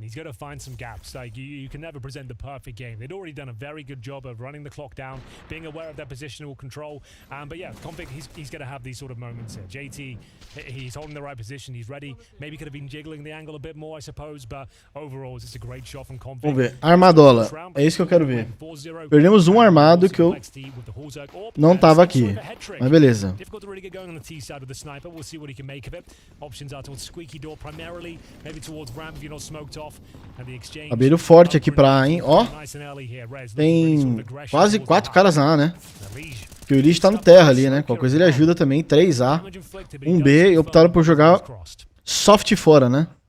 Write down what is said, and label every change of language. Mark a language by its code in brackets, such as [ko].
[en] He's going to find some gaps. Like, you can never present the perfect game. They'd already done a very good job of running the clock down, being aware of their positional control. But yeah, Config, he's going to have these sort of moments here. JT, he's holding the right position. He's ready. Maybe could have been jiggling the angle a bit more, I suppose. But overall, it's just a great shot from Config. [pt] Vamos ver. Armadola. É isso que eu quero ver. Perdemos um armado que eu não tava aqui. Mas beleza. [en] Difficult to really get going on the T side with the sniper. We'll see what he can make of it. Options are towards squeaky door primarily, maybe towards ramp if you're not smoked off. And the exchange. [pt] Abriram forte aqui pra A, hein? Ó. Tem quase 4 caras na A, né? Porque o Elige tá no terra ali, né? Qualquer coisa ele ajuda também. 3A, 1B e optaram por jogar soft fora, né?